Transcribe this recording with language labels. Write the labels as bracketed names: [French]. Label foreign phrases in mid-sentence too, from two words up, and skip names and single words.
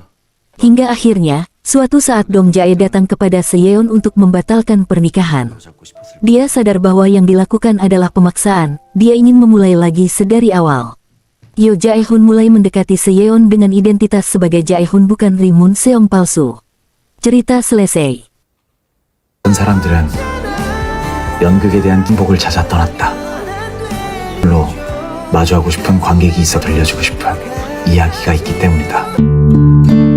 [Indonesian] Hingga akhirnya, suatu saat Dong Jae datang kepada Se Yeon untuk membatalkan pernikahan. Dia sadar bahwa yang dilakukan adalah pemaksaan, dia ingin memulai lagi sedari awal. Yo Jae-hoon mulai mendekati Se Yeon dengan identitas sebagai Jae-hoon bukan Ri Mun Seong palsu. Cerita selesai. [Korean] 사람들은 연극에 대한 행복을 찾아 떠났다. 물론 마주하고 싶은 관객이 있어 들려주고 싶은 이야기가 있기 때문이다.